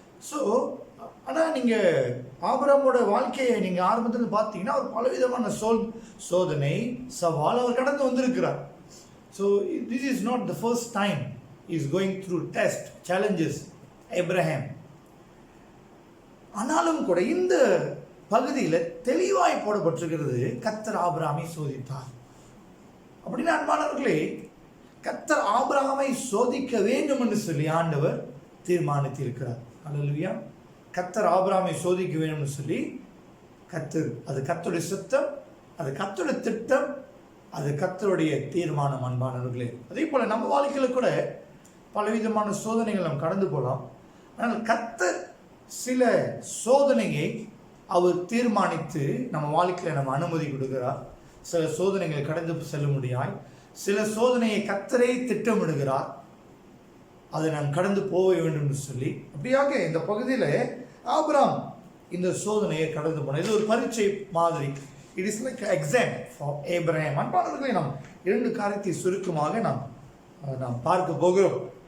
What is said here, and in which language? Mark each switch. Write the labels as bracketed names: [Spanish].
[Tamil] So ஆனால் நீங்கள் ஆபிரகாமோட வாழ்க்கையை நீங்கள் ஆரம்பத்தில் பார்த்தீங்கன்னா அவர் பலவிதமான சோதனை சவால் அவர் கடந்து வந்திருக்கிறார். [English] So this is not the first time he is going through test, challenges, Abraham. [Tamil] ஆனாலும் கூட இந்த பகுதியில் தெளிவாய் போடப்பட்டிருக்கிறது கர்த்தர் ஆபிரகாமை சோதித்தார். அப்படின்னா அன்பானவர்களே, கர்த்தர் ஆபிரகாமை சோதிக்க வேண்டும் என்று சொல்லி ஆண்டவர் தீர்மானித்திருக்கிறார். அல்லேலூயா. கர்த்தர் ஆபிரகாமை சோதிக்க வேண்டும் என்று சொல்லி அது கர்த்தருடைய சித்தம், அது கர்த்தருடைய திட்டம், அது கர்த்தருடைய தீர்மானம். அன்பானவர்களே, அதே போல் நம்ம வாழ்க்கையில் கூட பலவிதமான சோதனைகள் நாம் கடந்து போகலாம். ஆனால் கர்த்தர் சில சோதனையை அவர் தீர்மானித்து நம்ம வாழ்க்கையில் நம்ம அனுமதி கொடுக்கிறார். சில சோதனைகளை கடந்து செல்ல முடியாய், சில சோதனையை கர்த்தரே திட்டமிடுகிறார், அதை நாம் கடந்து போக வேண்டும் என்று சொல்லி. அப்படியாக இந்த பகுதியில் ஆபிரகாம் இந்த சோதனையை கடந்து போனார். இது ஒரு பரீட்சை மாதிரி. [English] It is like an exam for Abraham. [Tamil] அன்பானவர்களே, நாம் 2 காரியத்தை சுருக்கமாக நாம் பார்க்க போகிறோம்.